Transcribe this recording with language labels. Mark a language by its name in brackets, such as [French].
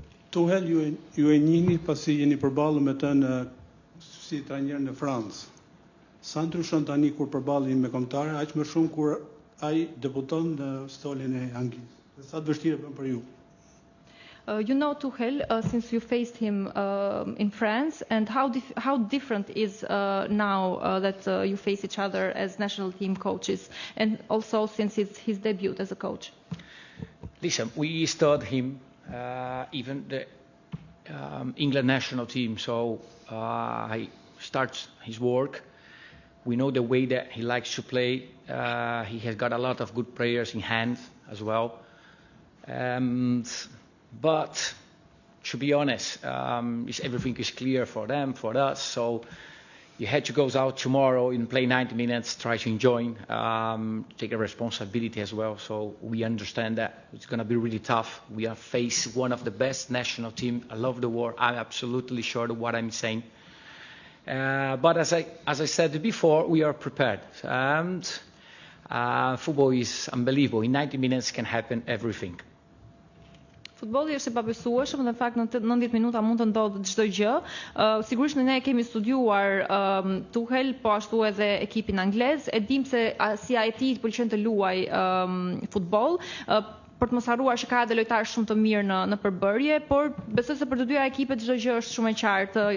[Albanian] Tuchel ju e njihni pasi jeni përballur me të si trajner në Francë. Sa ndryshon tani kur përballeni me kombëtare, aq më shumë kur ai debuton në stolin e Anglisë. Dhe sa të vështirë bën për ju? [English] You know Tuchel since you faced him in France, and how different is now that you face each other as national team coaches, and also since it's his debut as a coach? Listen, we studied him even the England national team. So I starts his work. We know the way that he likes to play. He has got a lot of good players in hand as well. But to be honest, everything is clear for them, for us. So you had to go out tomorrow and play 90 minutes, try to enjoy, take a responsibility as well. So we understand that it's going to be really tough. We are facing one of the best national teams. I love the war. I'm absolutely sure of what I'm saying. But as I said before, we are prepared. And football is unbelievable. In 90 minutes can happen everything. [Albanian] Futbolli është i pabesueshëm dhe në fakt në 90 minuta mund të ndodhë çdo gjë. Sigurisht ne kemi studiuar Tuchel, po ashtu edhe ekipin anglez. E dim se si ai i pëlqen të luaj futboll. Për të mos harruar që ka edhe lojtarë shumë të mirë në përbërje, por besoj se për të dyja ekipet çdo gjë është shumë e qartë.